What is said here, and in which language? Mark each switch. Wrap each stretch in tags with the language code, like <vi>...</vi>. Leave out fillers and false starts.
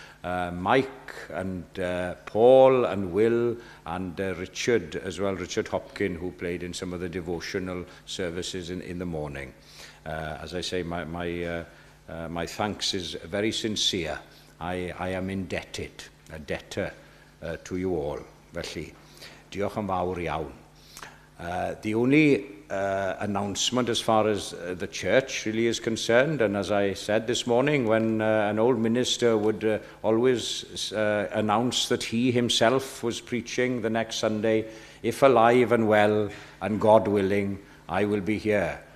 <en>Mike and Paul and Will and Richard as well, Richard Hopkin, who played in some of the devotional services in the morning. As I say, my thanks is very sincere. I am indebted, a debtor to you all.</en> <cy>Felly, diolch yn fawr iawn.</cy> <en>The only announcement as far as the church really is concerned, and as I said this morning, when an old minister would always announce that he himself was preaching the next Sunday, if alive and well and God willing, I will be here.</en>